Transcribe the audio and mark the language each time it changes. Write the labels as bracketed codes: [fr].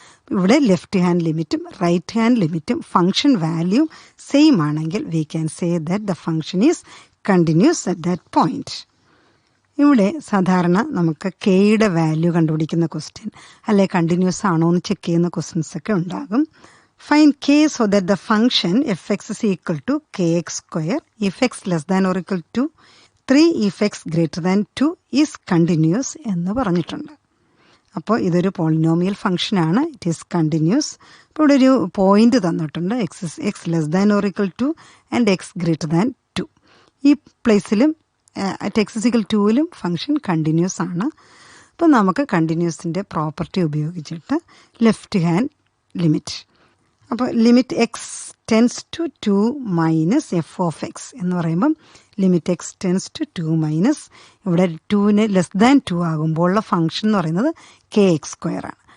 [ml] ഇവിടെ left hand ലിമിറ്റും right hand ലിമിറ്റും ഫങ്ഷൻ വാല്യൂ സെയിം ആണെങ്കിൽ [en] We can say that the function is continuous at that point. [ml] ഇവിടെ സാധാരണ നമുക്ക് കെയുടെ വാല്യൂ കണ്ടുപിടിക്കുന്ന ക്വസ്റ്റ്യൻ അല്ലെ കണ്ടിന്യൂസ് ആണോ എന്ന് ചെക്ക് ചെയ്യുന്ന ക്വസ്റ്റ്യൻസ് ഒക്കെ ഉണ്ടാകും. [en] Find k so that the function fx is equal to kx square if x less than or equal to 3 if x greater than 2 is continuous [ml] എന്ന് പറഞ്ഞിട്ടുണ്ട്. അപ്പോൾ ഇതൊരു പോളിനോമിയൽ ഫംഗ്ഷനാണ്. [en] It is continuous. [ml] അപ്പോൾ ഇവിടെ ഒരു പോയിന്റ് തന്നിട്ടുണ്ട് X less than or equal two and X greater than 2. ഈ പ്ലേസിലും at X is equal 2ലും function continuous ആണ്. അപ്പോൾ നമുക്ക് കണ്ടിന്യൂസിൻ്റെ പ്രോപ്പർട്ടി ഉപയോഗിച്ചിട്ട് ലെഫ്റ്റ് ഹാൻഡ് ലിമിറ്റ്, അപ്പോൾ limit x tends to 2 minus F of X എന്ന് പറയുമ്പം limit x tends to 2 minus ഇവിടെ 2ന് less than 2 ആകുമ്പോഴുള്ള function എന്ന് പറയുന്നത് കെ എക്സ് സ്ക്വയർ ആണ്.